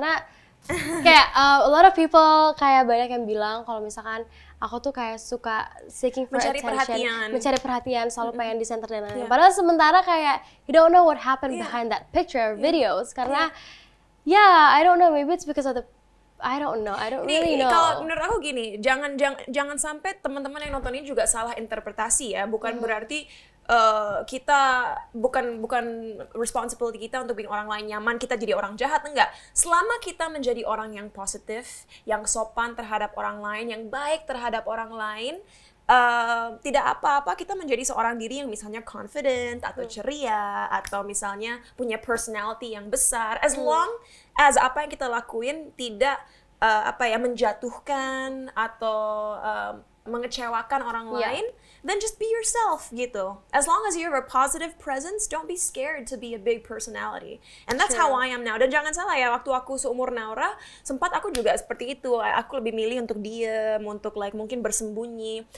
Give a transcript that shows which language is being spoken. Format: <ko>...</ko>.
<id>Karena kayak</id> <en>a lot of people</en> <id>kayak banyak yang bilang kalau misalkan aku tuh kayak suka</id> <en>seeking for attention,</en> <id>mencari perhatian, selalu pengen di center dan lain-lain. Padahal sementara kayak</id> <en>you don't know what happened behind that picture or videos. Karena I don't know, maybe it's because of the I don't really know.</en> <id>Kalau menurut aku gini, jangan sampai teman-teman yang nonton ini juga salah interpretasi ya. Bukan berarti kita bukan responsibility kita untuk bikin orang lain nyaman, kita jadi orang jahat, enggak. Selama kita menjadi orang yang positif, yang sopan terhadap orang lain, yang baik terhadap orang lain, tidak apa-apa kita menjadi seorang diri yang misalnya confident atau ceria atau misalnya punya personality yang besar, as long as apa yang kita lakuin tidak menjatuhkan atau mengecewakan orang lain,</id> <en>then just be yourself</en> <id>gitu.</id> <en>As long as you have a positive presence, don't be scared to be a big personality. And that's how I am now.</en> <id>Dan jangan salah ya, waktu aku seumur Naura, sempat aku juga seperti itu. Aku lebih milih untuk diem, untuk mungkin bersembunyi.</id>